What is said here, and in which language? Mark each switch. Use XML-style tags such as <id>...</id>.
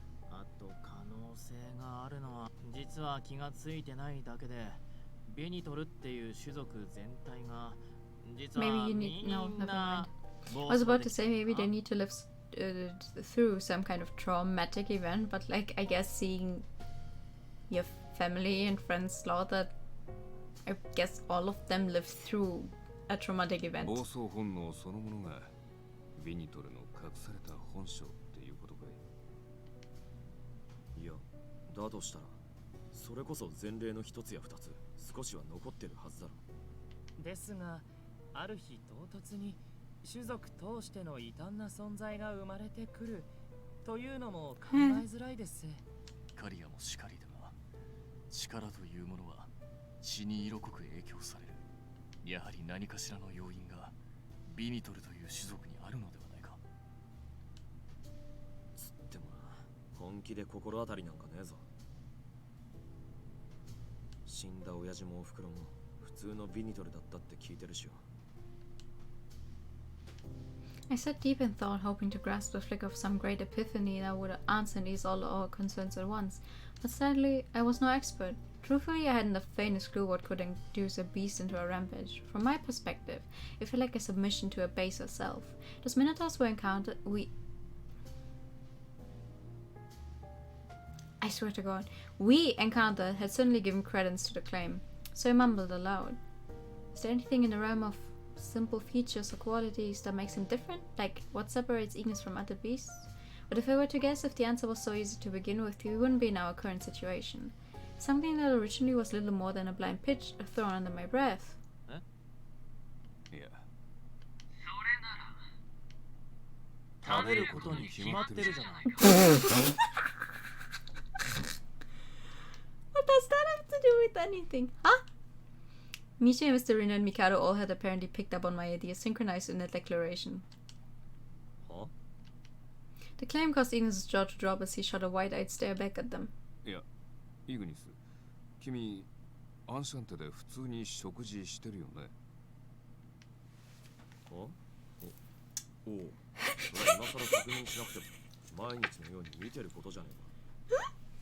<ja>あと可能性があるのは実は気がついてないだけで、ベニトルっていう種族全体が実は</ja> <en>Maybe you</en> <ja>み</ja> <en>need. No,</en> <ja>ん</ja> <en>never</en> <ja>な</ja> <en>mind. I was about to say maybe they need to live through some kind of traumatic event, but like I guess seeing your family and friends slaughtered, I guess all of them lived through a traumatic event.</en> <ja>暴走本能そのものがベニトルの隠された本性っていうことかい。いや、だとしたらそれこそ前例の一つや二つ少しは残ってるはずだろ。ですがある日唐突に種族通しての異端な存在が生まれてくるというのも考えづらいです。カリアもしかりだが、力というものは血に色濃く影響される。やはり何かしらの要因がビニトルという種族にあるのではないか。つってもな、本気で心当たりなんかねえぞ。死んだ親父もおふくろも普通のビニトルだったって聞いてるしよ。</ja> <en>I sat deep in thought, hoping to grasp the flick of some great epiphany that would answer and ease all our concerns at once. But sadly, I was no expert. Truthfully, I hadn't the faintest clue what could induce a beast into a rampage. From my perspective, it felt like a submission to a baser self. Those minotaurs were encountered. I swear to God, we encountered had certainly given credence to the claim. So I mumbled aloud. Is there anything in the realm of simple features or qualities that makes him different? Like, what separates Ignis from other beasts? But if I were to guess, if the answer was so easy to begin with, we wouldn't be in our current situation. Something that originally was little more than a blind pitch thrown under my breath.</en> <ja>いや、食べることに決まってるじゃないか。</ja> <en>What does that have to do with anything? Huh? Misha, Mr. Rina, and Mikado all had apparently picked up on my idea, synchronized in a declaration. Huh? The claim caused Ignis' jaw to drop as he shot a wide-eyed stare back at them.</en> <ja>いや、イグニス、君、アンシャンテで普通に食事してるよね。おう、それ今更確認しなくても毎日のように見てることじゃねえか。</ja>